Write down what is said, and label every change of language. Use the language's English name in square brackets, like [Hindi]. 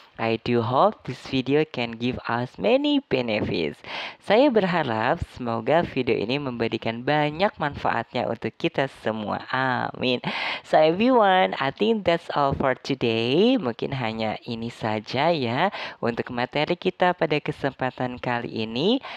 [English] I do hope this video can give us many benefits. [Indonesian] Saya berharap semoga video ini memberikan banyak manfaatnya untuk kita semua. Amin. [English] So everyone, I think that's all for today. [Indonesian] Mungkin hanya ini saja ya untuk materi kita pada kesempatan kali ini.